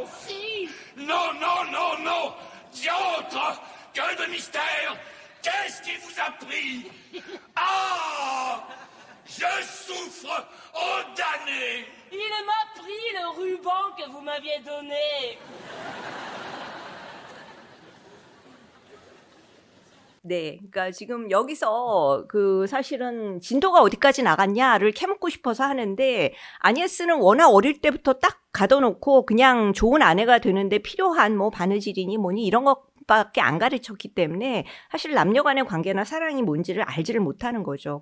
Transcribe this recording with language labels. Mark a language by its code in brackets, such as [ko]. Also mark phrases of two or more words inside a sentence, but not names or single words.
[fr] Si. Non, non, non, non! Diantre! Que de mystère! Qu'est-ce qui vous a pris? Ah! Je souffre! Oh, damné! Il m'a pris le ruban que vous m'aviez donné. [ko] 네, 그러니까 지금 여기서 그 사실은 진도가 어디까지 나갔냐를 캐묻고 싶어서 하는데 아니에스는 워낙 어릴 때부터 딱 가둬놓고 그냥 좋은 아내가 되는데 필요한 뭐 바느질이니 뭐니 이런 것밖에 안 가르쳤기 때문에 사실 남녀간의 관계나 사랑이 뭔지를 알지를 못하는 거죠.